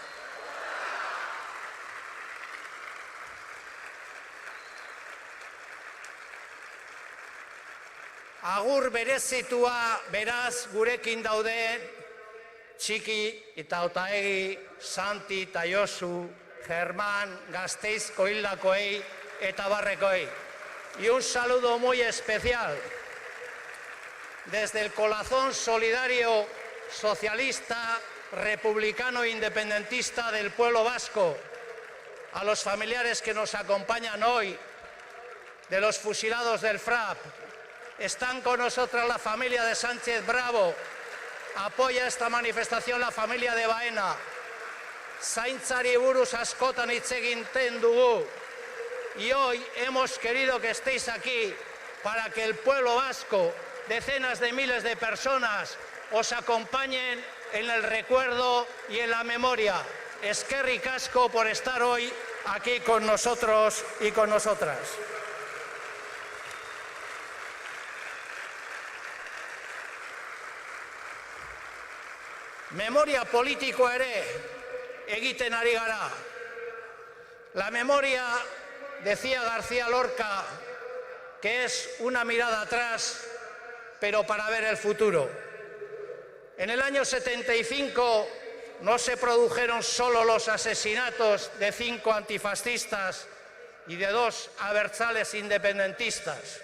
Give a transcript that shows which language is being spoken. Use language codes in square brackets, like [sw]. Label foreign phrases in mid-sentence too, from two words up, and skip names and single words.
[eu] Agur berezitua beraz gurekin daude Txiki eta Otaegi, Santi eta Josu, Germán, Gasteizko hildakoei eta barrekoei. [es] Y un saludo muy especial desde el corazón solidario, socialista, republicano e independentista del pueblo vasco, a los familiares que nos acompañan hoy, de los fusilados del FRAP. Están con nosotros la familia de Sánchez Bravo, apoya esta manifestación la familia de Baena. [eu] Zaintzari buruz askotan hitz egiten dugu. [es] Y hoy hemos querido que estéis aquí para que el pueblo vasco, decenas de miles de personas, os acompañen en el recuerdo y en la memoria. [eu] Eskerrik asko [es] por estar hoy aquí con nosotros y con nosotras. [eu] Memoria politikoa ere egiten ari gara. [es] La memoria, decía García Lorca, que es una mirada atrás, pero para ver el futuro. En el año 75 no se produjeron solo los asesinatos de 5 antifascistas y de 2 abertzales independentistas.